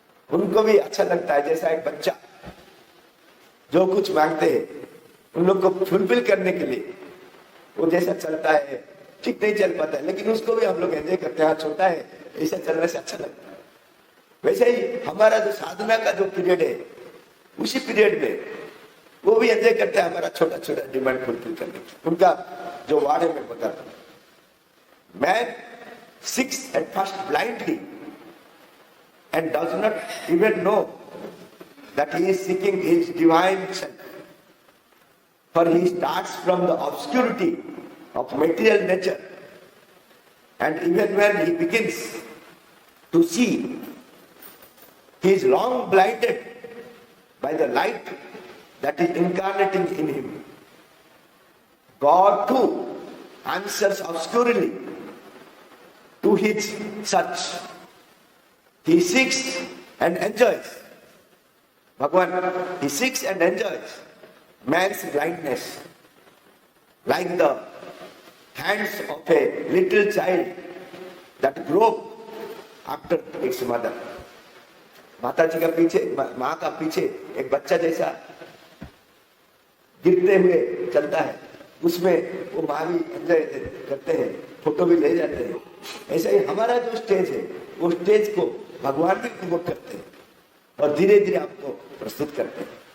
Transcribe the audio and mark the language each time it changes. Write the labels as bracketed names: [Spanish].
[Hindi] उनको भी अच्छा लगता है, जैसा एक बच्चा जो कुछ मांगते हैं उन लोग को फुलफिल करने के लिए वो जैसा चलता है ठीक नहीं चल पाता है, लेकिन उसको भी हम लोग एंजॉय करते हैं। छोटा है ऐसा चलने से अच्छा लगता है। वैसे ही हमारा जो साधना का जो पीरियड है उसी पीरियड में वो भी एंजॉय करते हैं हमारा छोटा छोटा डिमांड फुलफिल करने की। उनका जो वार्ड है मैं बताता हूँ। [English] Man seeks at first blindly and does not even know that he is seeking his divine self. For he starts from the obscurity of material nature, and even when he begins to see, he is long blinded by the light that is incarnating in him. God too answers obscurely to his search. He seeks and enjoys. Bhagwan, he seeks and enjoys man's blindness, like the hands of a little child that grope after its mother. [Hindi] माता जी का पीछे, माँ का पीछे एक बच्चा जैसा गिरते हुए चलता है, उसमें वो माँ भी एंजॉय करते हैं, फोटो भी ले जाते हैं। ऐसा ही हमारा जो स्टेज है वो स्टेज को भगवान भी उपभोग करते हैं और धीरे धीरे आपको प्रस्तुत करते हैं।